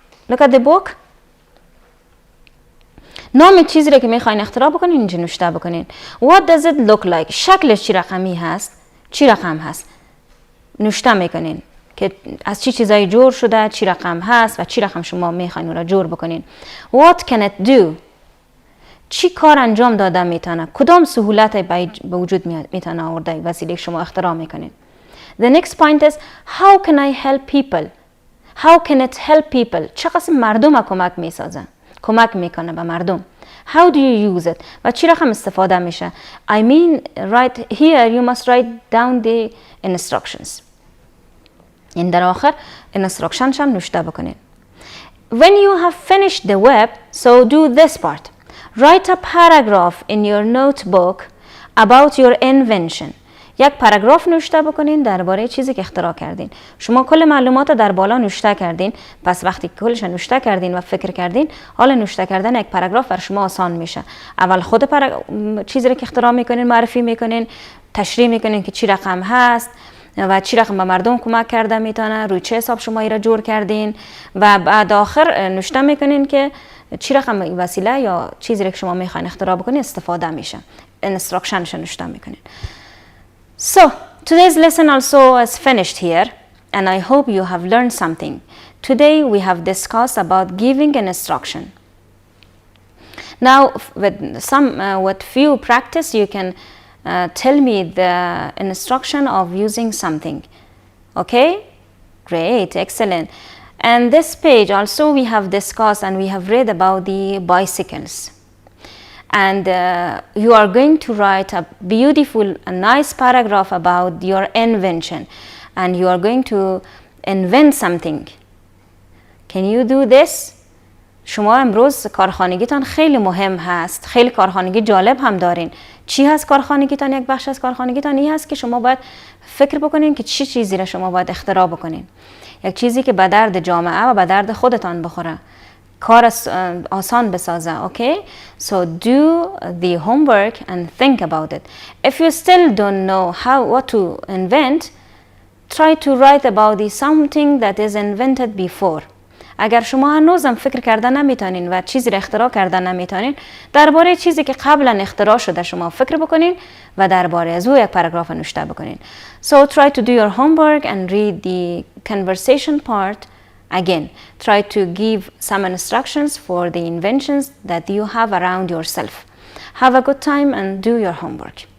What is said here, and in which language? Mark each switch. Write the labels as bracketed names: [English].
[English] Look at the book. [Persian] نام چیزی رو که میخواین اختراع بکنین اینجا نوشته بکنین. [English] What does it look like? [Persian] شکلش چی رقمی هست؟ چی رقم هست؟ نوشته میکنین که از چی چیزایی جور شده، چی رقم هست و چی رقم شما میخواین اون را جور بکنین. [English] What can it do? [Persian] چی کار انجام داده میتونه؟ کدام سهولت به وجود میتونه آورده وسیله شما اختراع میکنین. [English] The next point is how can I help people? How can it help people? [Persian] چه قسم مردم کمک میسازه؟ کمک میکنه به مردم. [English] How do you use it? [Persian] و چی رقم استفاده میشه؟ [English] I mean right here you must write down the instructions. [Persian] این در آخر instructions هم نوشته بکنین. [English] When you have finished the web, so do this part. Write a paragraph in your notebook about your invention. [Persian] یک پاراگراف نوشته بکنین درباره چیزی که اختراع کردین. شما کل معلومات در بالا نوشته کردین، پس وقتی کلش نوشته کردین و فکر کردین، حالا نوشته کردن یک پاراگراف بر شما آسان میشه. اول خود چیزی که اختراع میکنین معرفی میکنین، تشریح میکنین که چی رقم هست و چی رقم به مردم کمک کرده میتونه، روی چه حساب شما را جور کردین و بعد آخر نوشته میکنین که چی رقم وسیله یا چیزی که شما میخواین اختراع بکنین استفاده میشه. instructionش نوشته میکنین. [English] So, today's lesson also is finished here, and I hope you have learned something. Today we have discussed about giving an instruction. Now, with few practice, you can tell me the instruction of using something. Okay? Great, excellent. And this page also we have discussed and we have read about the bicycles. And you are going to write a beautiful, a nice paragraph about your invention, and you are going to invent something. Can you do this? [Persian] شما امروز کارخانگیتان خیلی مهم هست، خیلی کارخانگی جالب هم دارین. چی هست کارخانگیتان؟ یک بخش از کارخانگیتان این هست که شما باید فکر بکنین که چی چیزی را شما باید اختراع بکنین. یک چیزی که به درد جامعه و به درد خودتان بخوره، کار آسان بسازه. [English] Okay? So do the homework and think about it. If you still don't know what to invent, try to write about something that is invented before. [Persian] اگر شما هنوزم فکر کرده نمیتونین و چیزی را اختراع کرده نمیتونین، درباره چیزی که قبلا اختراع شده شما فکر بکنین و درباره از او یک پاراگراف نوشته بکنین. [English] So try to do your homework and read the conversation part again. Try to give some instructions for the inventions that you have around yourself. Have a good time and do your homework.